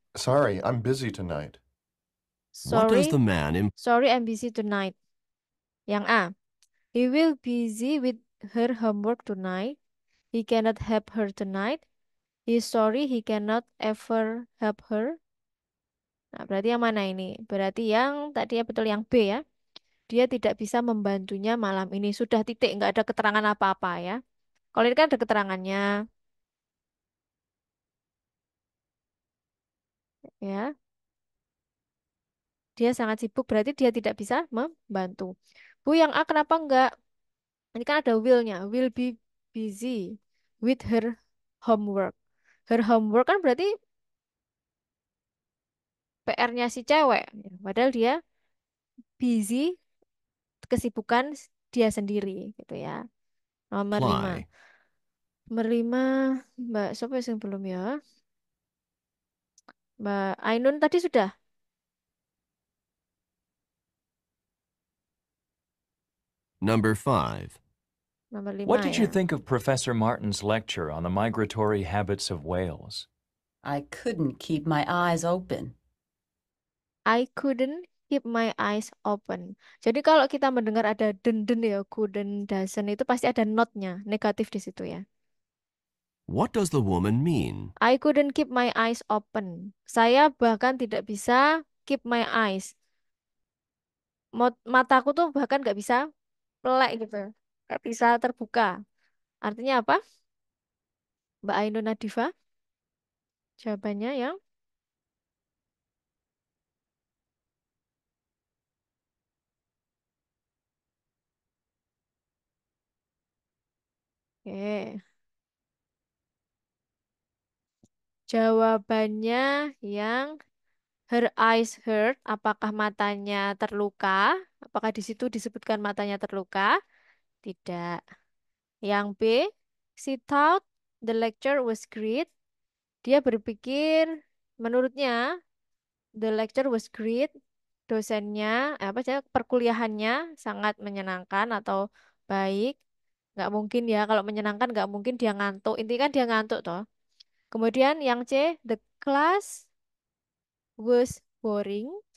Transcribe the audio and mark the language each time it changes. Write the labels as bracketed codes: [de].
[en] Sorry, I'm busy tonight. What does Sorry, the man imply? sorry, I'm busy tonight. [id] Yang A. [en] He will busy with her homework tonight. He cannot help her tonight. He's sorry he cannot ever help her. [id] Nah, berarti yang mana ini? Berarti yang tadi ya betul yang B ya. Dia tidak bisa membantunya malam ini. Sudah titik, nggak ada keterangan apa-apa ya. Kalau ini kan ada keterangannya. Ya, dia sangat sibuk berarti dia tidak bisa membantu. Bu, yang A kenapa enggak? Ini kan ada will-nya. [en] Will be busy with her homework. Her homework [id] kan berarti PR-nya si cewek. Ya, padahal dia busy kesibukan dia sendiri gitu ya. Nomor 5. Nomor 5, Mbak siapa yang belum ya? Mbak Ainun tadi sudah. [en] Number 5. [id] Nomor 5 [en] What did you [id] ya. [en] think of Professor Martin's lecture on the migratory habits of whales? I couldn't keep my eyes open. I couldn't keep my eyes open. [id] Jadi kalau kita mendengar ada den-den ya, couldn't, doesn't itu pasti ada not-nya, negatif di situ ya. [en] What does the woman mean? I couldn't keep my eyes open. [id] Saya bahkan tidak bisa [en] keep my eyes. [id] Mataku tuh bahkan nggak bisa melek gitu. Nggak bisa terbuka. Artinya apa? Mbak Ainun Nadifa? Jawabannya yang oke. Jawabannya yang [en] her eyes hurt. [id] Apakah matanya terluka? Apakah di situ disebutkan matanya terluka? Tidak. [en] Yang B, she thought the lecture was great. [id] Dia berpikir, menurutnya, [en] the lecture was great. [id] Dosennya, apa sih, perkuliahannya sangat menyenangkan atau baik. Nggak mungkin ya, kalau menyenangkan nggak mungkin dia ngantuk. Intinya kan dia ngantuk toh. Kemudian yang [en] C, the class was boring.